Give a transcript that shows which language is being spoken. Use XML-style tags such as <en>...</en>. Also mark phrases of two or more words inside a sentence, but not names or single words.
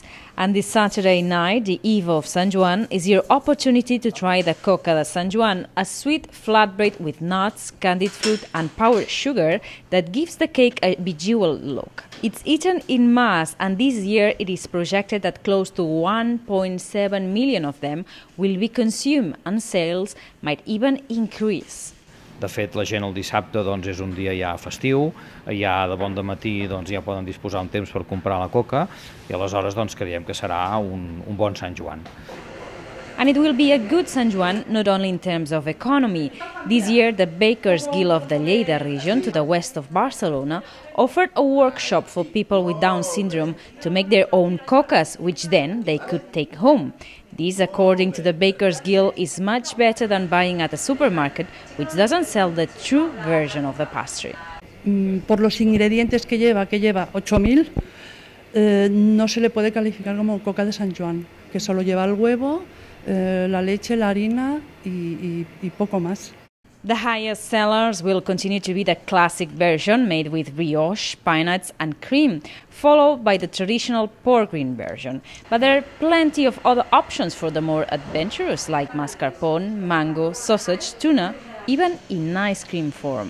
<en>And this Saturday night, the eve of Sant Joan, is your opportunity to try the Coca de Sant Joan, a sweet flatbread with nuts, candied fruit and powdered sugar that gives the cake a bejeweled look. It's eaten in mass, and this year it is projected that close to 1.7 million of them will be consumed, and sales might even increase.</en> <ca>De fet, la gent el dissabte doncs, és un dia ja festiu, ja de bon dematí doncs, ja poden disposar un temps per comprar la coca i aleshores doncs, creiem que serà un bon Sant Joan.</ca> <en>And it will be a good Sant Joan not only in terms of economy. This year, the Bakers Guild of the Lleida region, to the west of Barcelona, offered a workshop for people with Down syndrome to make their own cocas, which then they could take home. This, according to the Bakers Guild, is much better than buying at a supermarket, which doesn't sell the true version of the pastry.</en> <es>Por los ingredientes que lleva 8.000, no se le puede calificar como coca de Sant Joan, que solo lleva el huevo, la leche, la harina y poco más.</es> <en>The highest sellers will continue to be the classic version made with brioche, pine nuts and cream, followed by the traditional pork ring version. But there are plenty of other options for the more adventurous, like mascarpone, mango, sausage, tuna, even in ice cream form.</en>